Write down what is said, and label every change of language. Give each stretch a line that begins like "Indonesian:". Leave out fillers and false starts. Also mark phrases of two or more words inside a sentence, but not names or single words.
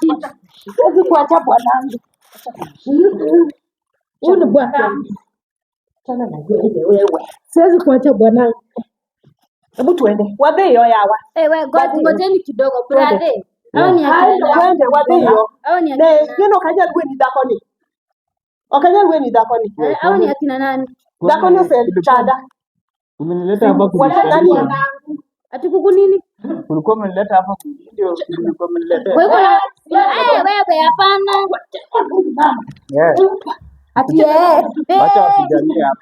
Swahili: Siwezi kuacha bwanangu. Huyu ni bwanangu. Wachana na wewe. Siwezi kuacha bwanangu. Hebu tuende.
Luo (Kenya and Tanzania): Wabeyo yawa.
Swahili: Wewe ngojeni kidogo brother. Hao ni Twende wabeyo. hao ni
Luo (Kenya and Tanzania): Ne, neno kanya lwe ni dakoni. Okanya lwe ni dakoni.
Swahili: hao ni akina nani?
Luo (Kenya and Tanzania): Dakoni chada.
Swahili: Umenileta hapa Nani kunisaidia. Ati kuku nini? Ulikuwa umenileta hapa ndio ulikuwa umenileta. Wewe wewe hapana.
English: Yeah.
Swahili: Ati Acha wapiganie hapa.